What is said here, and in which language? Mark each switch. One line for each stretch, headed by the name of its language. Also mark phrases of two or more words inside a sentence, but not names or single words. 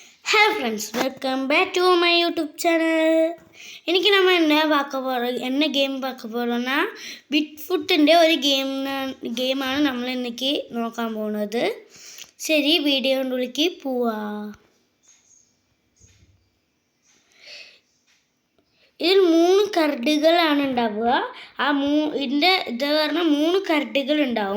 English: Hello friends, welcome back to my YouTube channel.
Tamil: இன்றைக்கி நம்ம என்ன கேம் பார்க்க போகிறோன்னா பிட்ஃபுட்டிൻ്റെ
Malayalam: ഒരു ഗെയിമാണ് നമ്മൾ ഇന്നേക്ക് നോക്കാൻ പോകുന്നത്. ശരി, വീഡിയോയിലേക്ക് പോവാം. ഇതിൽ 3 കരടുകളാണ് ഉണ്ടാവുക. ഇതിൻ്റെ ഇത് പറഞ്ഞാൽ 3 കരടുകൾ ഉണ്ടാവും.